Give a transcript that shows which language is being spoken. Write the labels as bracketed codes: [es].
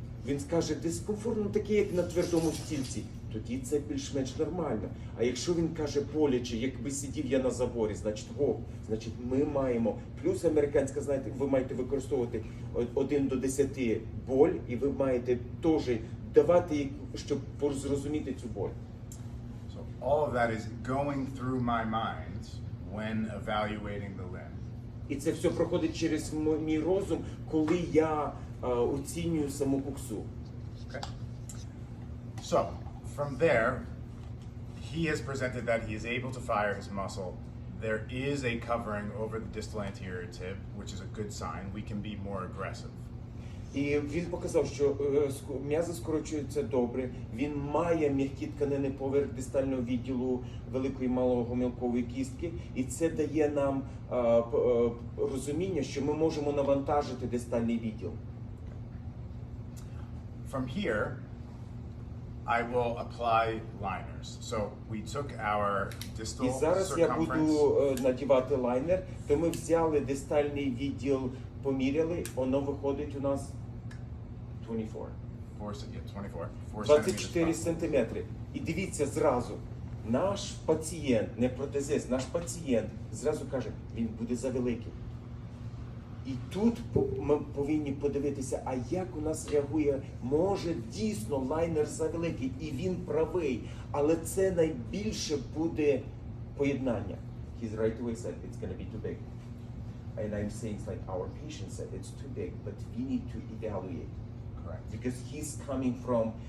[uk] Він скаже, дискомфортно таке, як на твердому стільці. Тоді це більш-менш нормально. А якщо він каже боляче, якби сидів я на заборі, значить ми маємо, плюс американська, знаєте, ви маєте використовувати 1 до 10 боль, і ви маєте теж давати, щоб зрозуміти цю боль. [en] So all of that is going through my mind when evaluating the limb. [uk] І це все проходить через мій розум, коли я оцінюю саму куксу. [en] Okay. So, from there, he has presented that he is able to fire his muscle. There is a covering over the distal anterior tib, which is a good sign. We can be more aggressive. [uk] І він показав, що м'язи скорочуються добре, він має м'які тканини поверх дистального відділу великої і малогомілкової кістки, і це дає нам розуміння, що ми можемо навантажити дистальний відділ. [en] From here, I will apply liners. So we took our distal [uk] І зараз я буду [en] circumference. [uk] надівати лайнер, то ми взяли дистальний відділ, поміряли, воно виходить у нас 24. 24 сантиметри. І дивіться зразу, наш пацієнт, не протезист, наш пацієнт зразу каже, він буде завеликий. І тут ми повинні подивитися, а як у нас реагує, може дійсно лайнер завеликий, і він правий, але це найбільше буде поєднання. [en] He's right away said it's going to be too big. And I'm saying it's like our patient said it's too big, but we need to evaluate. Correct. Because he's coming from...